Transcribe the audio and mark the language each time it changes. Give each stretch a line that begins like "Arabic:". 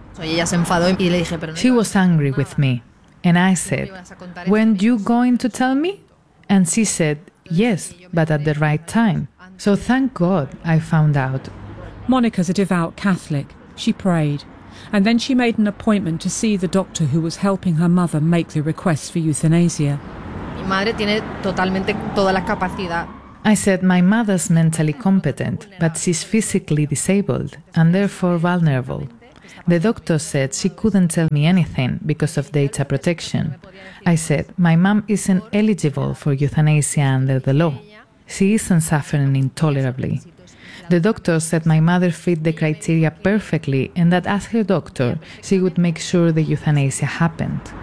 English: She was angry with me, and I said, weren't you going to tell me? And she said, yes, but at the right time. So thank God I found out. Monica's a devout Catholic. She prayed. and then she made an appointment to see the doctor who was helping her mother make the request for euthanasia.
Spanish: Mi madre tiene totalmente toda la capacidad.
English: I said my mother's mentally competent, but she's physically disabled and therefore vulnerable. The doctor said she couldn't tell me anything because of data protection. I said my mom isn't eligible for euthanasia under the law. She isn't suffering intolerably. The doctor said my mother fit the criteria perfectly and that as her doctor, she would make sure the euthanasia happened.